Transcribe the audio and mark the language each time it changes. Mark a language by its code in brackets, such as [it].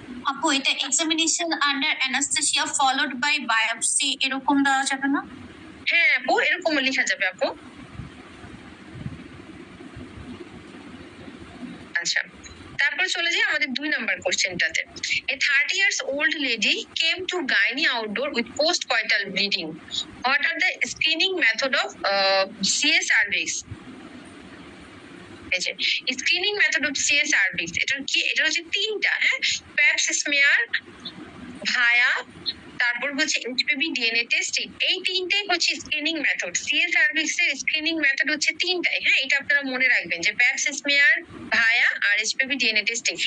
[bn] আপু, এটা examination under anaesthesia followed by biopsy এরকম দেওয়া যাবে না? হ্যাঁ আপু, এরকমও লেখা যাবে আপু। আচ্ছা, তারপর চলে যাই আমাদের 2 number কোশ্চেনটাতে। [en] A 30 years old lady came to gynae outdoor with postcoital bleeding. What are the screening method of CA cervix? [bn] এই যে screening method of CS service, এটা কি, এটা হচ্ছে 3টা। হ্যাঁ, প্যাপস স্মিয়ার, ভায়া, তারপর হচ্ছে এইচপিভি ডিএনএ টেস্টিং। এই 3টেই হচ্ছে স্ক্রিনিং মেথড। সিএস সার্ভিস এর স্ক্রিনিং মেথড হচ্ছে 3টাই। হ্যাঁ, এটা আপনারা মনে রাখবেন যে প্যাপস স্মিয়ার, ভায়া আর এইচপিভি ডিএনএ টেস্টিং।